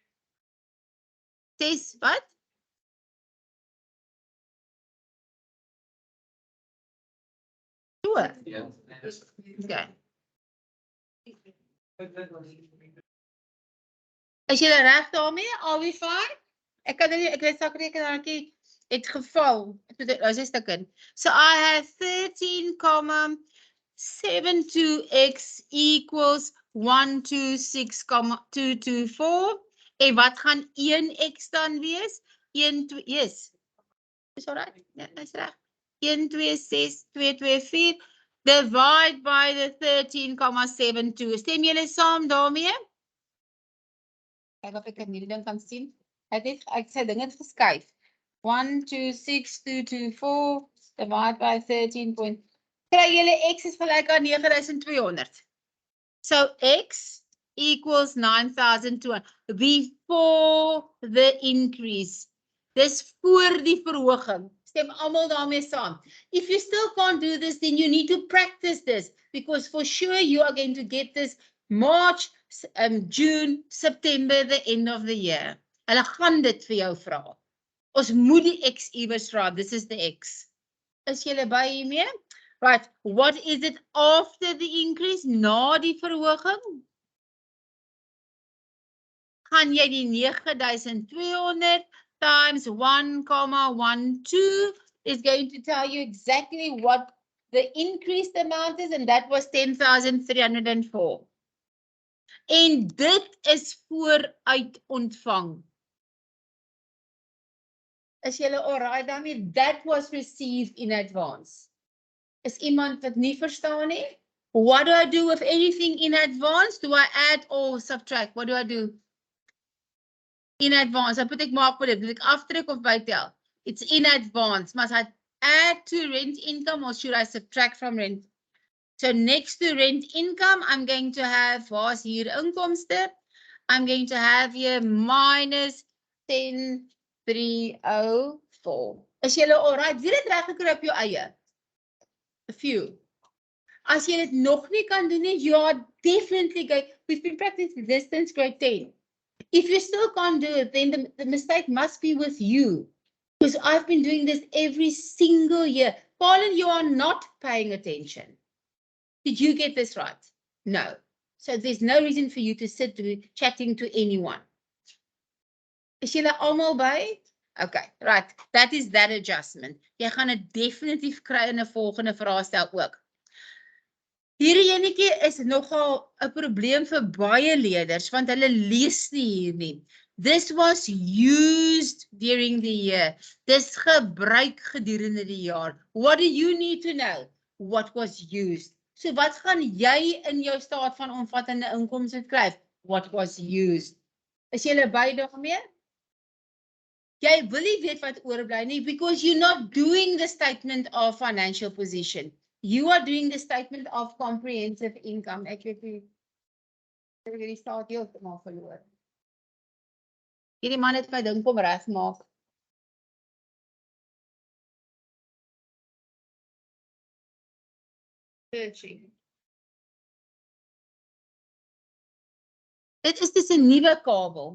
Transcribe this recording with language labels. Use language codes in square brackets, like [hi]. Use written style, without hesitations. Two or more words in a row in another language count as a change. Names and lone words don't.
[af] 6, wat? So. Okay. Is jy reg daarmee? [en] Are we fine? [af] Ek kan nie, ek weet sakrekenaartjie het geval. [en] So I have 13,72x equals 126,224. [af] En wat gaan 1x dan wees? 1, 2, yes. Is alright? Ja, is reg. 1, 2, 6, 2, 2, 4. [en] Divide by the 13,72. [af] Stem julle saam daarmee? Kyk of ek hierdie ding kan sien. Ek sê ding het geskuif. 126,224 [en] divided by [af] 13. Kry julle x is gelyk aan 9,200. [en] So X equals 9,200 before the increase. [af] Dis voor die verhoging. Stem almal daarmee saam. [en] If you still can't do this, then you need to practice this, because for sure you are going to get this March, June, September, the end of the year. [af] Hulle gaan dit vir jou vra. Ons moet die X iewers vra. [en] This is the X. [af] Is julle by hiermee? [en] Right, what is it after the increase? [af] Na die verhoging? Gaan jy die [en] 9,200 times 1,12 is going to tell you exactly what the increased amount is, and that was 10,304. [af] En dit is vooruit ontvang. Is julle alright daarmee? [en] That was received in advance. [af] Is iemand wat nie verstaan nie? [en] What do I do with anything in advance? Do I add or subtract? What do I do? In advance. [af] Dan moet ek maak met dit. Moet ek aftrek of bytel? [en] It's in advance. Must I add to rent income or should I subtract from rent? So next to rent income, I'm going to have, [af] waar's hier inkomste? [en] I'm going to have here minus 10,304. [af] Is julle alright? Wie het reg gekry op jou eie? [en] A few. [af] As jy dit nog nie kan doen nie, [en] you are definitely going. We've been practicing this since grade 10. If you still can't do it, then the mistake must be with you. Because I've been doing this every single year. Colin, you are not paying attention. Did you get this right? No. So there's no reason for you to sit chatting to anyone. [af] Is julle almal by? [en] Okay, right. That is that adjustment. [af] Jy gaan dit definitief kry in 'n volgende vraestel ook. Hierdie enetjie is nogal 'n probleem vir baie leerders want hulle lees nie hier nie. [en] This was used during the year. [af] Dis gebruik gedurende die jaar. [en] What do you need to know? What was used? [af] So wat gaan jy in jou staat van omvattende inkomste skryf? [en] What was used? [af] Is jy by daarmee? Jy wil nie weet wat oorbly nie [en] because you're not doing the statement of financial position. You are doing the statement of comprehensive income. [af] Ek weet nie. Ek het die staat heeltemal verloor. Hierdie man het my ding kom regmaak. Dit is dus 'n nuwe kabel.